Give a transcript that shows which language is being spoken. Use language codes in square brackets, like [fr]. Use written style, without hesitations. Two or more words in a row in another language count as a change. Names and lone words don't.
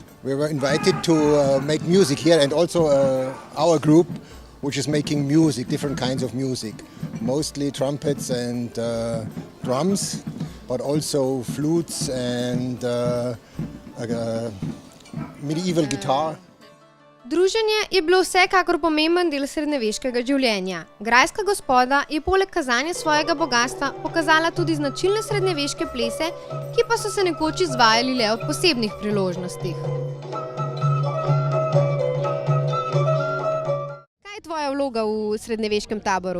[en] We were invited to make music here, and also our group, which is making music, different kinds of music, mostly trumpets and drums, but also flutes and medieval guitar. [sl] Druženje je bilo vsekakor pomemben del srednjeveškega življenja. Grajska gospoda je poleg kazanja svojega bogastva pokazala tudi značilne srednjeveške plese, ki pa so se nekoč izvajali le ob posebnih priložnostih. Kaj je tvoja vloga v srednjeveškem taboru?